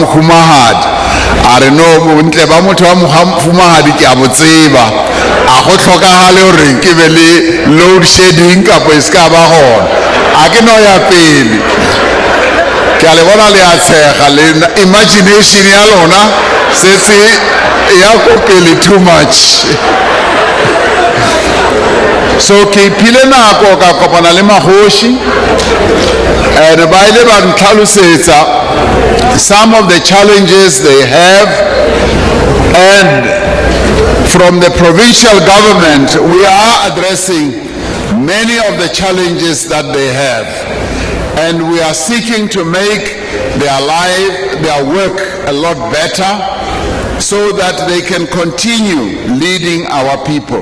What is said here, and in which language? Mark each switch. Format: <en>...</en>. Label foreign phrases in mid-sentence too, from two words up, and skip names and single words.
<nso>mohumahadi a re no bontle ba motho wa mohumahadi ke a botseba a go tlhokagale gore ke be le</nso> <en>load shedding</en> <nso>kapo e se ka ba gona a ke no ya pele ke a le bona le a tshega le imagination ya lona setse ya go pele</nso> <en>too much</en> <nso>so ke iphile nako ka kopana le mahoši and ba ile ba ntlhalosetsa</nso> <en>some of the challenges they have, and from the provincial government we are addressing many of the challenges that they have, and we are seeking to make their work a lot better so that they can continue leading our people.</en>